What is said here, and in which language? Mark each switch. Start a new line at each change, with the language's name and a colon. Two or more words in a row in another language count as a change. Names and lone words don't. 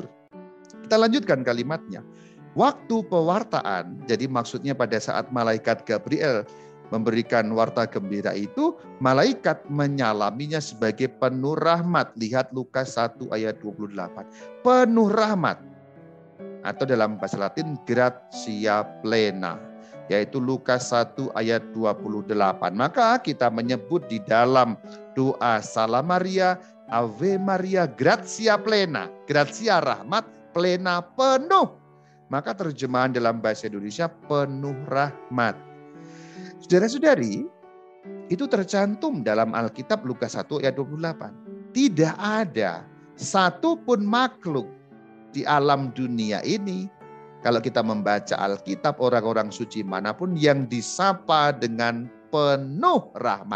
Indonesian: Kita lanjutkan kalimatnya. Waktu pewartaan, jadi maksudnya pada saat malaikat Gabriel memberikan warta gembira itu, malaikat menyalaminya sebagai penuh rahmat. Lihat Lukas 1 ayat 28. Penuh rahmat. Atau dalam bahasa Latin
Latin: gratia plena.
Indonesian: Yaitu Lukas 1 ayat 28. Maka kita menyebut di dalam doa Salam Maria,
Latin: Ave Maria, gratia plena.
Indonesian: Gratia rahmat, plena penuh. Maka terjemahan dalam bahasa Indonesia penuh rahmat. Saudara-saudari, itu tercantum dalam Alkitab Lukas 1 ayat 28. Tidak ada satupun makhluk di alam dunia ini, kalau kita membaca Alkitab, orang-orang suci manapun yang disapa dengan penuh rahmat.